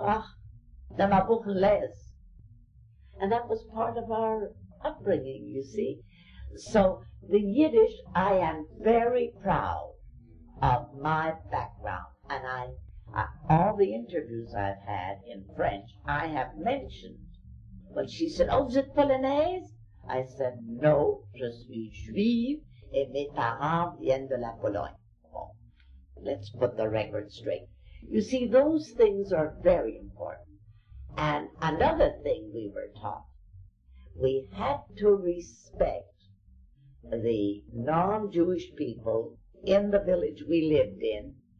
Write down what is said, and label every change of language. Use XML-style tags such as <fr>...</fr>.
<de>Ach, dann mal Buchen les.</de> <en>And that was part of our upbringing, you see. So the Yiddish, I am very proud of my background. And I all the interviews I've had in French, I have mentioned. When she said,</en> <fr>oh, vous êtes polonaise?</fr> <en>I said, no,</en> <fr>je suis juive et mes parents viennent de la Pologne. Bon,</fr> <en>let's put the record straight. You see, those things are very important. And another thing we were taught, we had to respect the non-Jewish people in the village we lived in.</en>